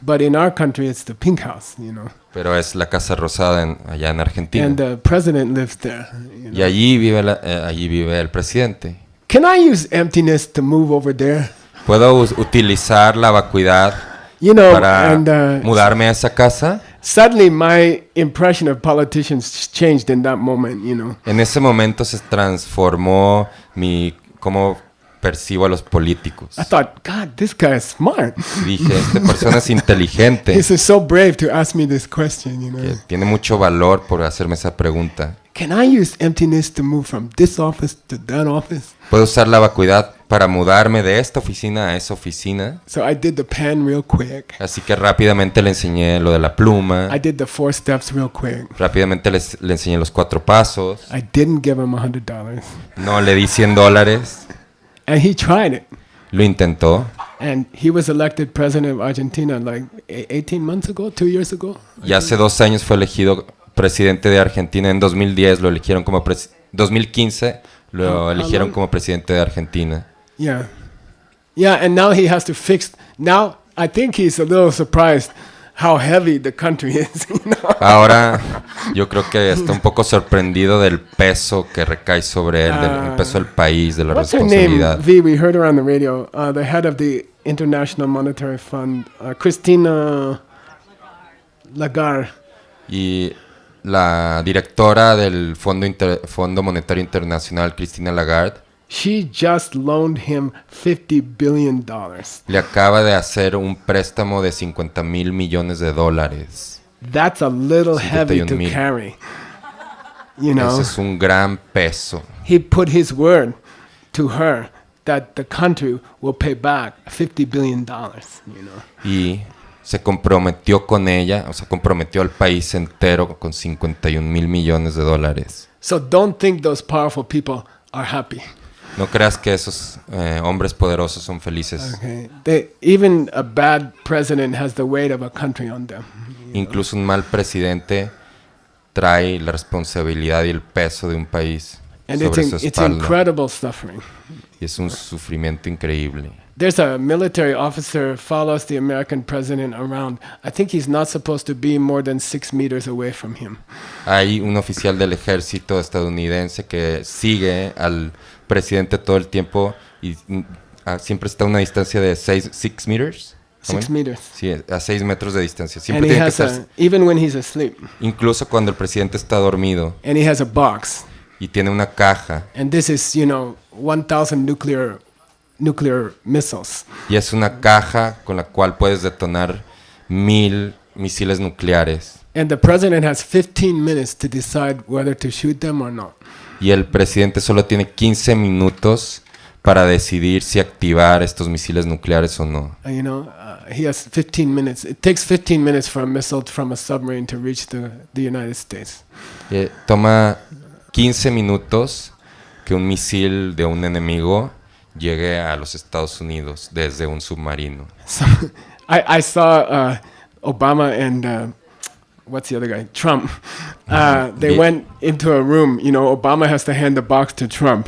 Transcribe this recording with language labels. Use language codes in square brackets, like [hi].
[en] But in our country, it's the Pink House, you know. [es] Pero es la Casa Rosada allá en Argentina. [en] And the president lives there. You know? [es] Y allí vive el presidente. [en] Can I use emptiness to move over there? [es] ¿Puedo utilizar la vacuidad para mudarme a esa casa? [en] Suddenly my impression of politicians changed in that moment, you know. [es] En ese momento se transformó cómo percibo a los políticos. [en] I thought, God, this guy is smart. [es] Dije, esta persona es inteligente. [en] This is so brave to ask me this question, you know. [es] Que tiene mucho valor por hacerme esa pregunta. [en] can I use emptiness to move from this office to that office? [es] Puedo usar la vacuidad para mudarme de esta oficina a esa oficina. [en] So I did the pen real quick. [es] Así que rápidamente le enseñé lo de la pluma. [en] I did the 4 steps real quick. [es] Rápidamente le enseñé los 4 pasos. [en] I didn't give him $100. [es] No le di $100. [en] And he tried it. [es] Lo intentó. [en] And he was elected president of Argentina like 18 months ago, 2 years ago. [es] Y hace 2 años fue elegido presidente de Argentina. En 2010 lo eligieron como 2015 lo eligieron como presidente de Argentina. [en] Yeah. Yeah, and now he has to fix. Now I think he's a little surprised how heavy the country is. You know? [es] Ahora yo creo que está un poco sorprendido del peso que recae sobre él, del peso del país, de la [en] What's her name? [es] responsabilidad. [en] V, we heard her on the radio. The head of the International Monetary Fund, Christina Lagarde. [es] Y la directora del Fondo Monetario Internacional, Christine Lagarde, [en] She just loaned him $50 billion. [es] le acaba de hacer un préstamo de $50 mil millones. [en] That's a little heavy to 51,000. carry. You know, [es] Ese es un gran peso. [en] he put his word to her that the country will pay back $50 billion. You know. [es] Y se comprometió con ella, o sea, comprometió al país entero con $51 mil millones. [en] So don't think those powerful people are happy. [es] No creas que esos hombres poderosos son felices. [en] Okay. Even a bad president has the weight of a country on them. [es] Incluso un mal presidente trae la responsabilidad y el peso de un país [en] And [es] sobre su [en] it's [es] espalda. [en] incredible suffering. [es] Y es un sufrimiento increíble. [en] There's a military officer follows the American president around. I think he's not supposed to be more than 6 meters away from him. [es] Hay un oficial del ejército estadounidense que sigue al presidente todo el tiempo y siempre está a una distancia de [en] 6 meters. 6 meters. [es] Sí, a 6 metros de distancia. [en] And [es] Siempre [en] he [es] tiene que [en] has [es] estar, [en] even when he's asleep. [es] incluso cuando el presidente está dormido, [en] And he has a box. [es] y tiene una caja. [en] And this is, 1,000 nuclear missiles. [es] Y es una caja con la cual puedes detonar 1000 misiles nucleares. [en] And the president has 15 minutes to decide whether to shoot them or not. [es] Y el presidente solo tiene 15 minutos para decidir si activar estos misiles nucleares o no. [en] He has 15 minutes. It takes 15 minutes for a missile from a submarine to reach the United States. [es] Toma 15 minutos que un misil de un enemigo llegue a los Estados Unidos desde un submarino. [en] So, I saw Obama and what's the other guy? Trump. They went into a room. Obama has to hand the box to Trump.